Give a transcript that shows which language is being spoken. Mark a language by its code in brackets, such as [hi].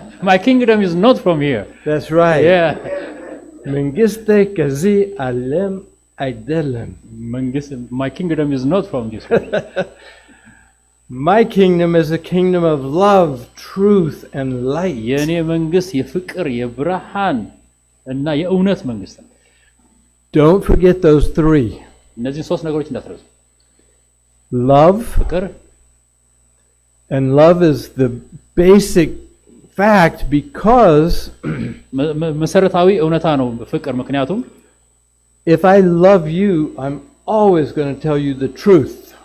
[en] My kingdom is not from here. That's right. Yeah. [am] መንግስቴ ከዚህ ዓለም አይደለም. [en] My kingdom is not from this world. My kingdom is a kingdom of love, truth and light. [am] የኔ መንግስት የፍቅር የብርሃን እና የእውነት መንግስት ነው። [en] Don't forget those three. [am] እነዚህ ሶስት ነገሮች እንዳትረሱ። [en] Love. [am] ፍቅር. [en] And love is the basic fact because [am] መሰረታዊ እውነታ ነው ፍቅር። ምክንያቱም [en] if I love you, I'm always going to tell you the truth.